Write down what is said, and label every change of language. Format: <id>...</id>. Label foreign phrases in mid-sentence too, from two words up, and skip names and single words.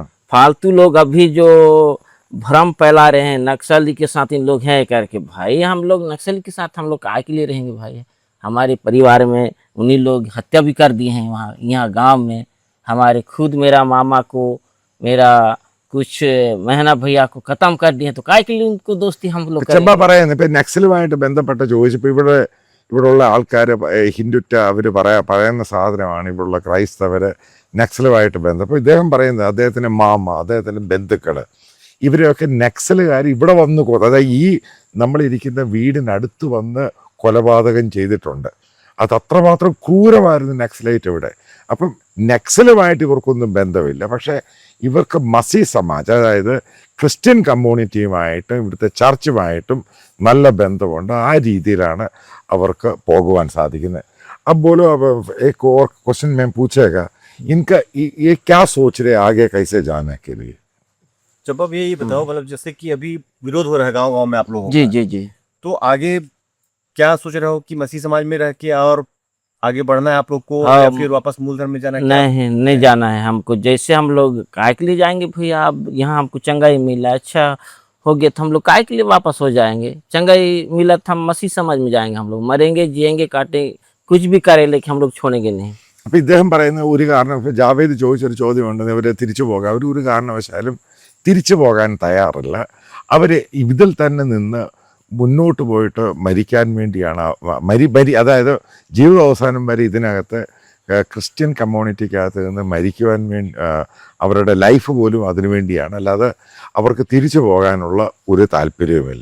<hi>फालतू लोग अभी जो भ्रम फैला रहे हैं नक्सली के साथ इन लोग हैं करके, भाई हम लोग नक्सली के साथ हम लोग काय के लिए रहेंगे भाई? हमारे परिवार में उन्हीं लोग हत्या भी कर दिए हैं वहाँ, यहाँ गांव में। हमारे खुद मेरा मामा को, मेरा कुछ महना भैया को खत्म कर दिए, तो काय के लिए उनको दोस्ती हम लोग</hi> <ml>ചെമ്പ പറയുന്നത് ഇപ്പം നക്സലുമായിട്ട് ബന്ധപ്പെട്ട് ചോദിച്ചപ്പോൾ ഇവിടെയുള്ള ആൾക്കാർ ഹിന്ദുറ്റ അവർ പറയുന്ന സാധനമാണ് ഇവിടെയുള്ള ക്രൈസ്തവർ നക്സലുമായിട്ട് ബന്ധം. അപ്പോൾ ഇദ്ദേഹം പറയുന്നത് അദ്ദേഹത്തിൻ്റെ മാമ, അദ്ദേഹത്തിൻ്റെ ബന്ധുക്കൾ, ഇവരെയൊക്കെ നക്സലുകാർ ഇവിടെ വന്ന് അതായത് ഈ നമ്മളിരിക്കുന്ന വീടിനടുത്ത് വന്ന് കൊലപാതകം ചെയ്തിട്ടുണ്ട്. അത് അത്രമാത്രം ക്രൂരമായിരുന്നു നക്സലൈറ്റ് ഇവിടെ. അപ്പം നക്സലുമായിട്ട് ഇവർക്കൊന്നും ബന്ധമില്ല. പക്ഷേ ഇവർക്ക്</ml> <hi>मसीह समाज,</hi> <ml>അതായത് ക്രിസ്ത്യൻ കമ്മ്യൂണിറ്റിയുമായിട്ടും ഇവിടുത്തെ ചർച്ചുമായിട്ടും നല്ല ബന്ധമുണ്ട്. ആ രീതിയിലാണ് അവർക്ക് പോകുവാൻ സാധിക്കുന്നത്.</ml> <hi>अब बोलो, अब एक और क्वेश्चन मैं पूछेगा, इनका ये क्या सोच रहे हैं आगे कैसे जाने के लिए? जब अब ये बताओ, मतलब जैसे कि अभी विरोध हो रहा है गांव गांव में आप लोगों जी का, जी जी। तो आगे क्या सोच रहे हो कि मसीह समाज में रह के और आगे बढ़ना है आप लोग को, हाँ, या फिर वापस मूल धर्म में जाना है? क्या नहीं नहीं जाना है हमको। जैसे हम लोग काय के लिए जाएंगे भैया? अब यहाँ हमको चंगाई मिला, अच्छा हो गया, तो हम लोग काय के लिए वापस हो जाएंगे? चंगाई मिला तो हम मसीह समाज में जाएंगे। हम लोग मरेंगे, जिएंगे, काटेंगे, कुछ भी करें, लेकिन हम लोग छोड़ेंगे नहीं।</hi> <ml>അപ്പം ഇദ്ദേഹം പറയുന്ന ഒരു കാരണം, ഇപ്പം ജാവേദ് ചോദിച്ചൊരു ചോദ്യമുണ്ട്, അവർ തിരിച്ചു പോകാൻ, അവർ ഒരു കാരണവശാലും തിരിച്ചു പോകാൻ തയ്യാറില്ല. അവർ ഇതിൽ തന്നെ നിന്ന് മുന്നോട്ട് പോയിട്ട് മരിക്കാൻ വേണ്ടിയാണ് അതായത് ജീവിതാവസാനം വരെ ഇതിനകത്ത് ക്രിസ്ത്യൻ കമ്മ്യൂണിറ്റിക്കകത്ത് നിന്ന് മരിക്കുവാൻ വേണ്ടി അവരുടെ ലൈഫ് പോലും അതിനു വേണ്ടിയാണ്, അല്ലാതെ അവർക്ക് തിരിച്ചു പോകാനുള്ള ഒരു താല്പര്യവുമില്ല.</ml>